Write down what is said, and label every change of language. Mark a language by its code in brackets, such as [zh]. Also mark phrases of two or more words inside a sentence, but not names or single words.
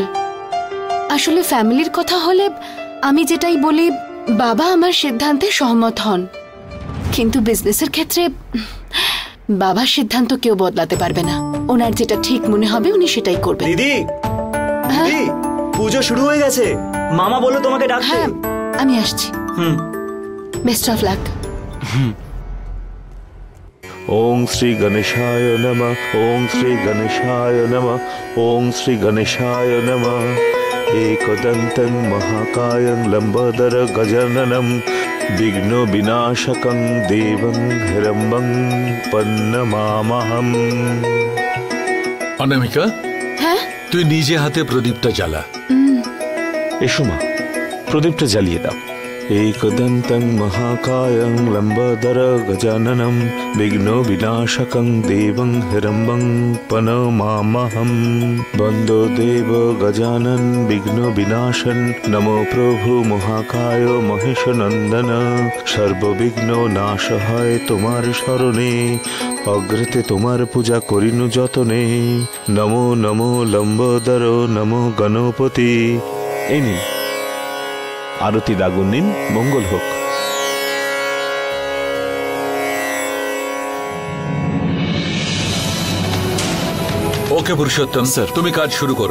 [bn] আসলে ফ্যামিলির কথা হলে আমি যেটাই বলি বাবা আমার সিদ্ধান্তে সহমত হন, কিন্তু বিজনেসের ক্ষেত্রে বাবার সিদ্ধান্ত কেউ বদলাতে পারবে না। ওনার যেটা ঠিক মনে হবে উনি সেটাই করবেন। দিদি, দিদি, পুজো শুরু হয়ে গেছে, মামা বললো তোমাকে ডাকতে। হ্যাঁ, আমি আসছি। [en] best of luck. [sa] ওং শ্রী গণেশায় নমঃ, ওং শ্রী গণেশায় নমঃ, ওং শ্রী গণেশায় নমঃ। एकदन्तं महाकायं लम्बोदर गजाननं विघ्न विनाशकं देवं हिरण्यं पन्नमामहम्। [bn] অনামিকা, হ্যাঁ, তুই নিজে হাতে প্রদীপটা জ্বালা। এসো মা, প্রদীপটা জ্বালিয়ে দাও। [sa] एकदन्तं महाकायं लम्बोदर गजाननं विघ्न विनाशकं देवं हिरण्यं पन्नमामहम्। वन्दो देव गजानन विघ्न विनाशन, नमो प्रभु महाकाय महेश नंदन। [bn] সর্ববিঘ্ন নাশ হয় তোমার শরণে, অগ্রতে তোমার পূজা করিনু যতনে। নমো নমো লম্বোদর, নমো গণপতি। এই নিন আরতি দাগুন নিন, মঙ্গল হোক। ওকে পুরুষোত্তম, স্যার তুমি কাজ শুরু করো।